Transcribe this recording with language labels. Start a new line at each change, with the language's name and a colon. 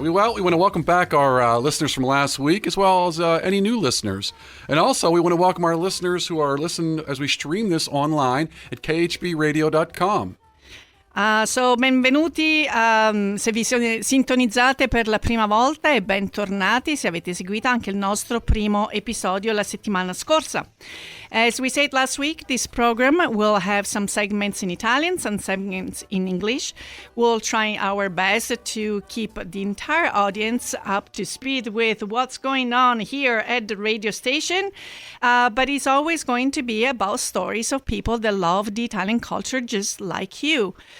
English: We want to welcome back our listeners from last week, as well as any new listeners. And also, we want to welcome our listeners who are listening as we stream this online at khbradio.com.
Italian: Benvenuti se vi sintonizzate per la prima volta e bentornati se avete seguito anche il nostro primo episodio la settimana scorsa.
English: As we said last week, this program will have some segments in Italian, some segments in English. We'll try our best to keep the entire audience up to speed with what's going on here at the radio station, but it's always going to be about stories of people that love the Italian culture just like you.